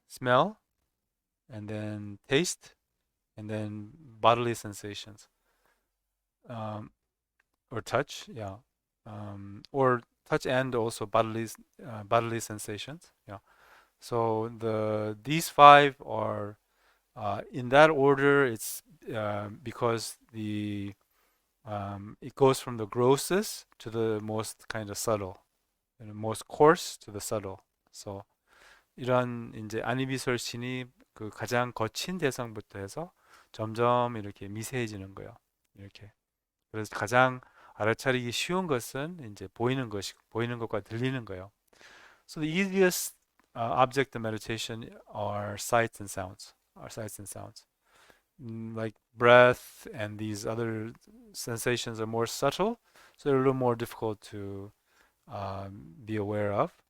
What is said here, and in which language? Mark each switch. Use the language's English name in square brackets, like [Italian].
[English] Smell, and then taste, and then bodily sensations, um, or touch, yeah, or touch and also bodily sensations, yeah. So these five are in that order. It's because it goes from the grossest to the most kind of subtle, and the most coarse to the subtle. [Korean] So 이런 이제 안이비설신이 그 가장 거친 대상부터 해서 점점 이렇게 미세해지는 거예요. 이렇게. 그래서 가장 알아차리기 쉬운 것은 이제 보이는 것과 들리는 거예요. [English] So the easiest object of meditation are sights and sounds. Are sights and sounds. Like breath and these other sensations are more subtle, so they're a little more difficult to be aware of.